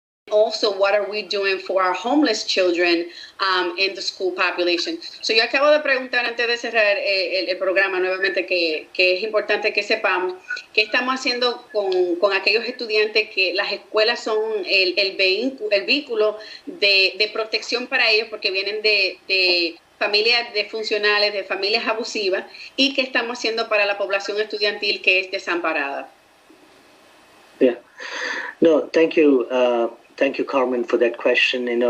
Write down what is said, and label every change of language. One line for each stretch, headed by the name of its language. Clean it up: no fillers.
English: also what are we doing for our homeless children in the school population.
Spanish: So yo acabo de preguntar antes de cerrar el programa nuevamente que es importante que sepamos qué estamos haciendo con aquellos estudiantes que las escuelas son el vehículo de protección para ellos porque vienen de familias disfuncionales, de familias abusivas, y qué estamos haciendo para la población estudiantil que es desamparada.
English: Yeah. No, thank you. Thank you, Carmen, for that question.